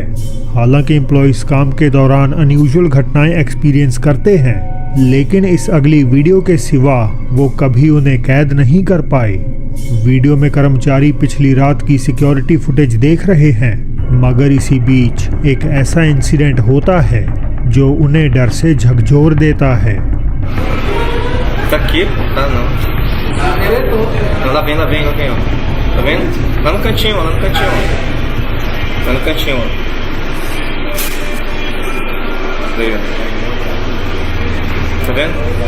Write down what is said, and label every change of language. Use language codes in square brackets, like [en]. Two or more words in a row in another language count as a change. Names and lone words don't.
[hi] हालांकि एम्प्लॉइज काम के दौरान अनयूजुअल घटनाएं एक्सपीरियंस करते हैं, लेकिन इस अगली वीडियो के सिवा वो कभी उन्हें कैद नहीं कर पाए। वीडियो में कर्मचारी पिछली रात की [en] security footage [hi] देख रहे हैं, मगर इसी बीच एक ऐसा इंसिडेंट होता है जो उन्हें डर से झकझोर देता है। [pt] Tá aqui? Tá não. Não, lá vem, ó. Tá vendo? Lá no cantinho, ó. Aí, ó. Tá vendo?